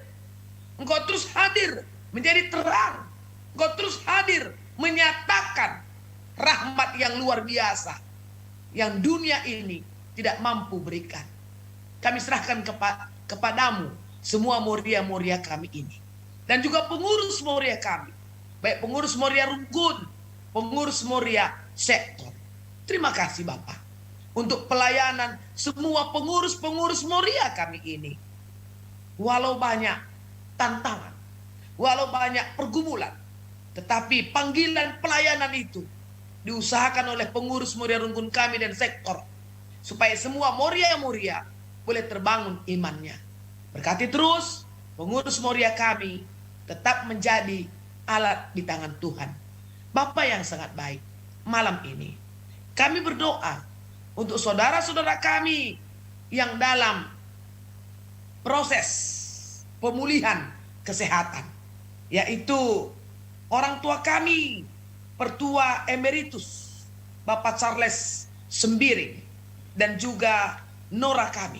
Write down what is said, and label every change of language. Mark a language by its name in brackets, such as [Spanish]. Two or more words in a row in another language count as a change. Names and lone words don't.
[Indonesian] Engkau terus hadir menjadi terang. Engkau terus hadir menyatakan rahmat yang luar biasa yang dunia ini tidak mampu berikan. Kami serahkan kepadamu semua Moria-Moria kami ini. Dan juga pengurus Moria kami. Baik pengurus Moria Rungkun, pengurus Moria Sektor. Terima kasih Bapak untuk pelayanan semua pengurus-pengurus Moria kami ini. Walau banyak tantangan, walau banyak pergumulan, tetapi panggilan pelayanan itu diusahakan oleh pengurus Moria Rungkun kami dan Sektor, supaya semua Moria-Moria boleh terbangun imannya. Berkati terus pengurus Moria kami tetap menjadi alat di tangan Tuhan. Bapa yang sangat baik, malam ini kami berdoa untuk saudara-saudara kami yang dalam proses pemulihan kesehatan, yaitu orang tua kami, Pertua Emeritus Bapak Charles Sembiring, dan juga Nora kami.